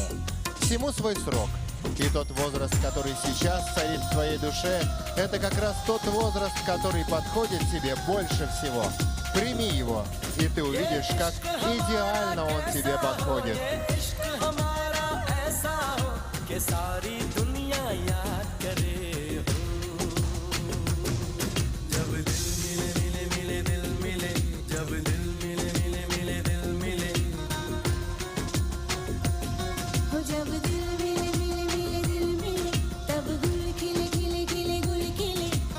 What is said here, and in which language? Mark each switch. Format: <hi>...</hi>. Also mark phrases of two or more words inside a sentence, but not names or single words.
<ru>Всему свой срок. И тот возраст, который сейчас царит в твоей душе, это как раз тот возраст, который подходит тебе больше всего. Прими его, и ты увидишь, как идеально он тебе подходит.</ru> <hi>इश्क हमारा ऐसा हो कि सारी दुनिया याद करे हो। जब दिल मिले मिले मिले दिल मिले, जब दिल मिले मिले मिले दिल मिले। हो जब दिल मिले मिले मिले दिल मिले, तब गुल खिले खिले खिले गुल खिले।</hi>